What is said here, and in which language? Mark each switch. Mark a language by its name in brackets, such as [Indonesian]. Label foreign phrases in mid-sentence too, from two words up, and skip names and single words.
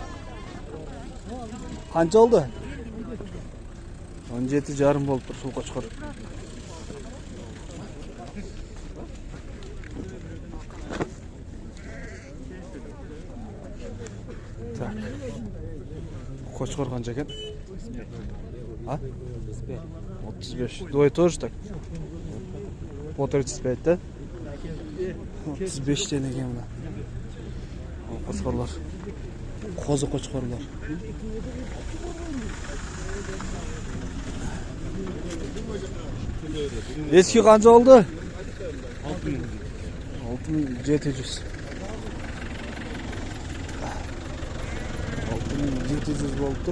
[Uzbek] Qancha oldi? 17,5 bo'lib tur shu qo'chqor. Tak. Qo'chqor qancha ekan? Ha? 35. [Russian] Двое тоже так? По 35, да? [Uzbek] 35 tane ekan bular. Qo'chqorlar. Qo'zi qo'chqorlar. Eski qancha oldi? 6700. 6700 bo'lib tur.